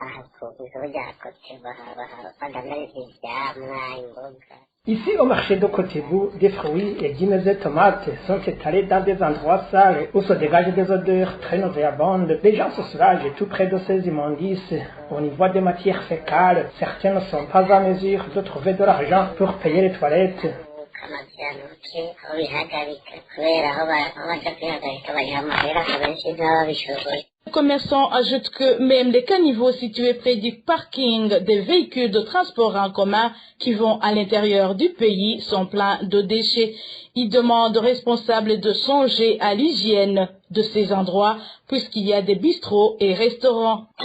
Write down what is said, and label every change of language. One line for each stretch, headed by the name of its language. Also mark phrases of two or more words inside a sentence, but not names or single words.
French: Ici, au marché de Kotebu, des fruits, légumes et tomates sont étalés dans des endroits sales où se dégagent des odeurs très nauséabondes. Les gens se soulagent tout près de ces immondices. Au niveau des matières fécales, certains ne sont pas en mesure de trouver de l'argent pour payer les toilettes.
Rundi: amavyanuke aho bihagarika kubera aho baja kwihagarika bariha amahera abenshi ntibababishoboye.
French: Les commerçants ajoutent que même les caniveaux situés près du parking des véhicules de transport en commun qui vont à l'intérieur du pays sont pleins de déchets. Ils demandent aux responsables de songer à l'hygiène de ces endroits puisqu'il y a des bistrots et restaurants.